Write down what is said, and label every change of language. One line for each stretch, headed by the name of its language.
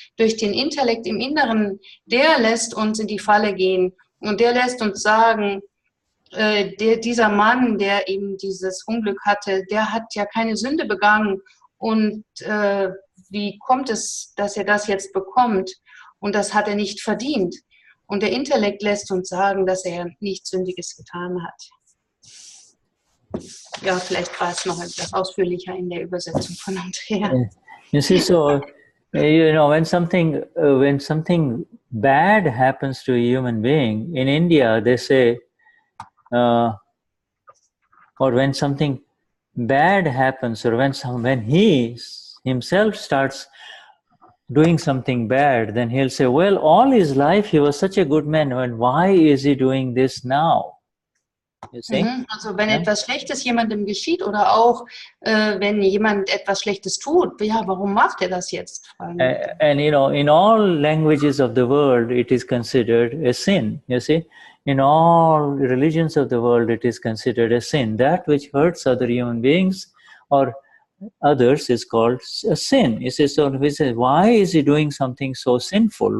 German: Durch den Intellekt im Inneren, der lässt uns in die Falle gehen und der lässt uns sagen, dieser Mann, der eben dieses Unglück hatte, der hat ja keine Sünde begangen und wie kommt es, dass er das jetzt bekommt? Und das hat er nicht verdient. Und der Intellekt lässt uns sagen, dass er nichts Sündiges getan hat. Ja, vielleicht war es noch etwas ausführlicher in der Übersetzung von Andrea.
English: You see, so when something bad happens to a human being, in India they say, or when something bad happens, or when he himself starts doing something bad, then he'll say, well, all his life he was such a good man, and why is he doing this now? You see?
German: Also wenn etwas Schlechtes jemandem geschieht oder auch wenn jemand etwas Schlechtes tut, ja, warum macht er das jetzt?
English: And in all languages of the world it is considered a sin, you see. In all religions of the world it is considered a sin. That which hurts other human beings or others is called a sin. He says, why is he doing something so sinful?